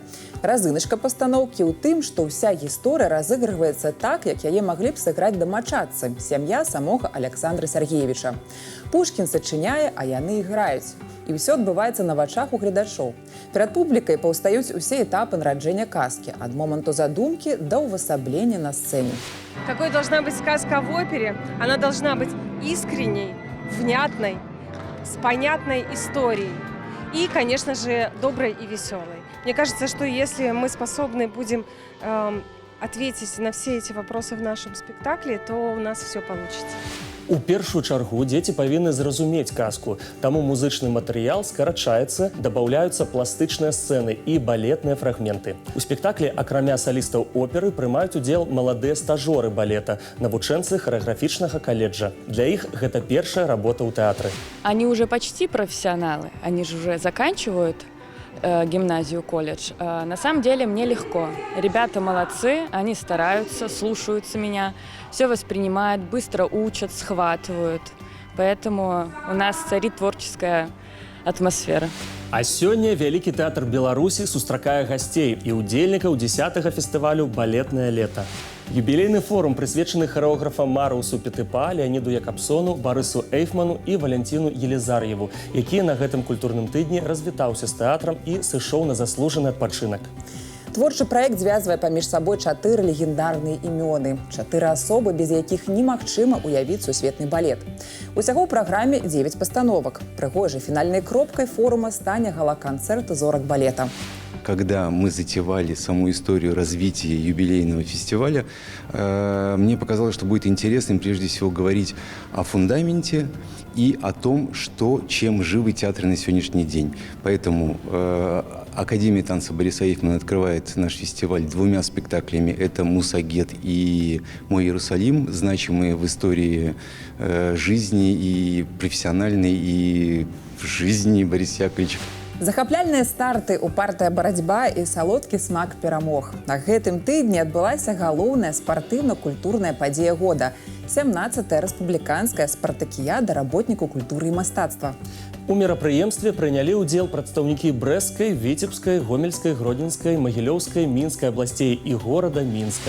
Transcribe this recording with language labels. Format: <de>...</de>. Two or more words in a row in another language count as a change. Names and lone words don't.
<be>Разыначка пастаноўкі ў тым, што ўся гісторыя разыгрываецца так, як яе маглі б сыграць дамачадцы, сям'я самога Александра Сергеевича. Пушкін сачыняе, а яны іграюць. І ўсё адбываецца на вачах у гледачоў. Перад публікай паўстаюць усе этапы нараджэння казкі, ад моманту задумкі да ўвасаблення на сцэне.</be> <ru>Какой должна быть сказка в опере? Она должна быть искренней, внятной, с понятной историей. И, конечно же, доброй и веселой. Мне кажется, что если мы способны будем ответить на все эти вопросы в нашем спектакле, то у нас все получится.</ru> <be>У першую чаргу дзеці павінны зразумець казку, таму музычны матэрыял скарачаецца, дабаўляюцца пластычныя сцэны і балетныя фрагменты. У спектаклі, акрамя салістаў оперы, прымаюць удзел маладыя стажоры балета, навучэнцы харэаграфічнага каледжа. Для іх гэта першая работа ў тэатры.</be> <ru>Они уже почти профессионалы, они же уже заканчивают гимназию, колледж. На самом деле мне легко. Ребята молодцы, они стараются, слушаются меня, все воспринимают, быстро учат, схватывают. Поэтому у нас царит творческая атмосфера.</ru> <be>А сёння Вялікі тэатр Беларусі сустракае гасцей і ўдзельнікаў 10-га фестывалю «Балетнае лета». Юбілейны форум прысвечаны харэографам Марыусу Петыпа, Леаніду Якабсону, Барысу Эйфману і Валянціну Елізар'еву, які на гэтым культурным тыдні развітаўся з тэатрам і сышоў на заслужаны адпачынак. Творчы праект звязвае паміж сабой 4 легендарныя імёны, 4 асобы, без якіх немагчыма уявіць сусветны балет. Усяго ў праграме 9 пастановак. Прыгожай фінальнай кропкай форума стане гала-канцэрт зорак балета.</be> <ru>Когда мы затевали саму историю развития юбилейного фестиваля, мне показалось, что будет интересным прежде всего говорить о фундаменте и о том, чем живы театры на сегодняшний день. Поэтому Академия танца Бориса Эйфмана открывает наш фестиваль 2 спектаклями. Это «Мусагет» и «Мой Иерусалим», значимые в истории жизни и профессиональной, и в жизни Бориса Яковлевича.</ru> <be>Захапляльныя старты, упартая барацьба і салодкі смак перамог. На гэтым тыдні адбылася галоўная спартыўна-культурная падзея года – 17-я рэспубліканская спартакіяда работнікаў культуры і мастацтва. У мерапрыемстве прынялі ўдзел прадстаўнікі Брэсцкай, Віцебскай, Гомельскай, Гродзенскай, Магілёўскай, Мінскай абласцей і горада Мінска.</be>